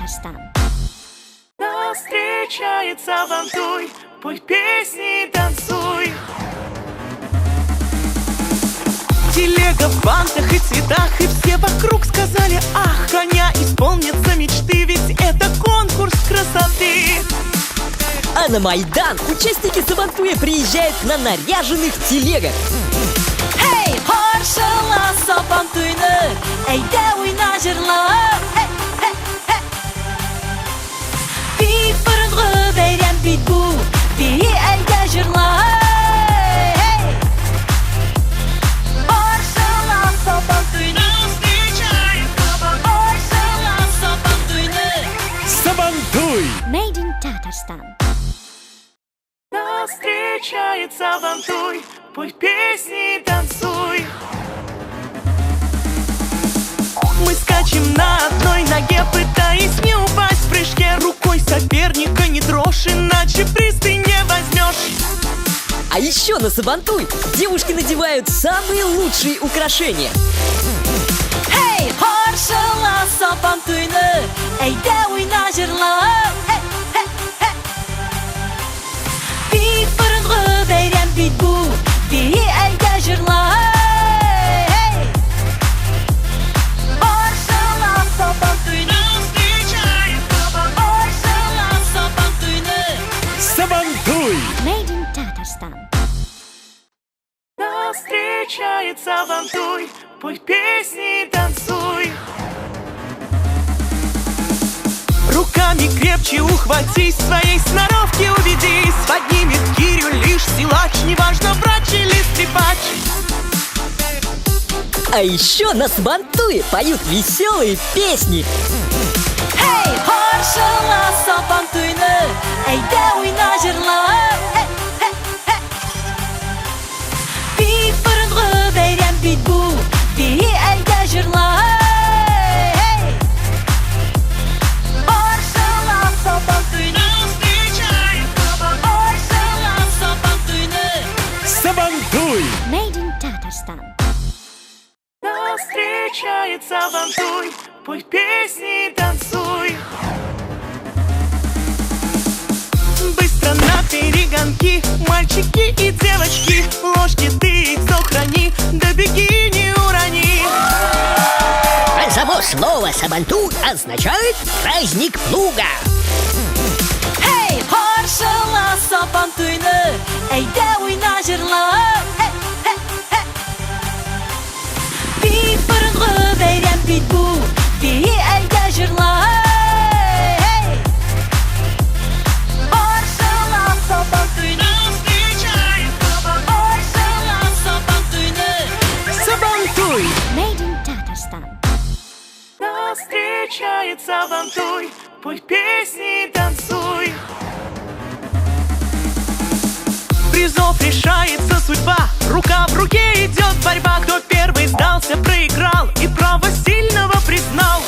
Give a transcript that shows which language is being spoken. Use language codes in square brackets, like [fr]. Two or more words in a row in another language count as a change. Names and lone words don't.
[ru] Нас встречает Сабантуй, пой песни и танцуй. Телега в бантах и цветах, и все вокруг сказали ах. Коня исполнятся мечты, ведь это конкурс красоты. А на Майдан участники Сабантуя приезжают на наряженных телегах. [tt] Hey, қаршыла Сабантуйны, әйдә уйна жырла. Бик борынгы бәйрәм бит бу, бии әйдә жырла. Қаршыла Сабантуйны, қаршыла Сабантуйны. Сабантуй! [en] Made in Tatarstan. [ru] Нас встречает Сабантуй, пой песни и танцуй. Мы скачем на одной ноге, пытаясь не упасть в прыжке. Рукой соперника не трожь, иначе приз ты не возьмешь. А еще на Сабантуй девушки надевают самые лучшие украшения. [tt] Hey, қаршыла Сабантуйны, әйдә уйна жырла. Бик борынгы бәйрәм бит бу, бии әйдә жырла. Қаршыла Сабантуйны, қаршыла Сабантуйны. Сабантуй! [en] Made in Tatarstan. [ru] Нас встречает Сабантуй, пой песни и танцуй. Руками крепче ухватись, своей сноровки убедись. Поднимет гирю лишь силач, неважно врач или скрипач. А еще на Сабантуе поют веселые песни. [tt] Hey, қаршыла Сабантуйны, әйдә уйна жырла. Бик борынгы бәйрәм бит бу, бии әйдә жырла. Қаршыла Сабантуйны, қаршыла Сабантуйны. Сабантуй! [en] Made in Tatarstan. [ru] Нас встречает Сабантуй, пой песни и танцуй. Быстро на перегонки, мальчики и девочки. В ложке ты яйцо храни, да беги не урони. Само слово «сабантуй» означает праздник плуга. [tt] Hey, қаршыла Сабантуйны, әйдә уйна жырла. Бик борынгы бәйрәм бит бу, бии әйдә жырла. Қаршыла Сабантуйны, қаршыла Сабантуйны. Сабантуй! [en] Made in Tatarstan. [ru] Нас встречает Сабантуй, пой песни и танцуй. Призов решается судьба, рука в руке идет борьба. Кто первый сдался, проиграл и право сильного признал.